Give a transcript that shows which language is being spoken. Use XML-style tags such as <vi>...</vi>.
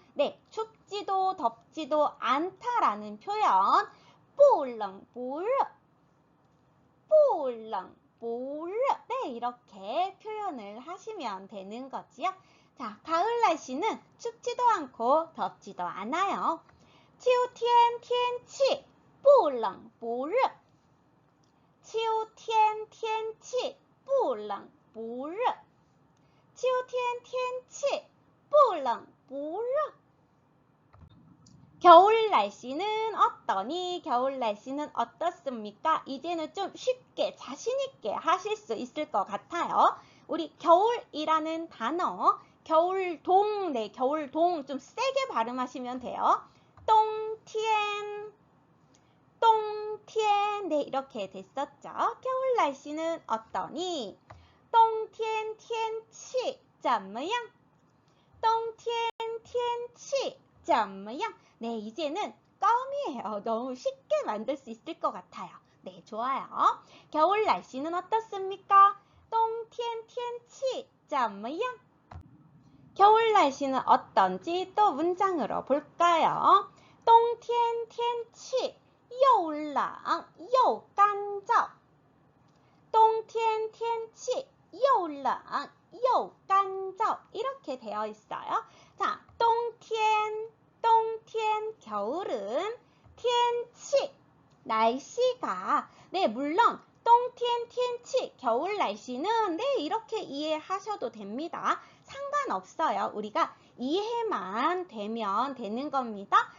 <ko>네, 춥지도 덥지도 않다라는 표현</ko> <zh>不冷不热 不冷不热</zh> <ko>네, 이렇게 표현을 하시면 되는 거지요. 자, 가을 날씨는 춥지도 않고 덥지도 않아요.</ko> <zh>秋天天气不冷不热秋天天气不冷不热秋天天气不冷不热</zh> <ko>겨울 날씨는 어떠니? 겨울 날씨는 어떻습니까? 이제는 좀 쉽게 자신있게 하실 수 있을 것 같아요. 우리 겨울이라는 단어, 겨울동, 네, 겨울동 좀 세게 발음하시면 돼요. 똥티엔, 똥티엔, 네, 이렇게 됐었죠. 겨울 날씨는 어떠니?</ko> <zh>똥티엔, 티엔치, 怎么样? 똥티엔, 티엔치, 怎么样?</zh> <ko>네, 이제는 껌이에요. 너무 쉽게 만들 수 있을 것 같아요. 네, 좋아요. 겨울 날씨는 어떻습니까?</ko> <zh>冬天天气怎么样?</zh> <ko>겨울 날씨는 어떤지 또 문장으로 볼까요?</ko> <zh>冬天天气又冷又干燥冬天天气又冷又干燥</zh> <ko>이렇게 되어 있어요. 자, 冬天 겨울은 天气 날씨가 네, 물론 冬天天气 겨울 날씨는 네, 이렇게 이해하셔도 됩니다. 상관없어요. 우리가 이해만 되면 되는 겁니다.</ko>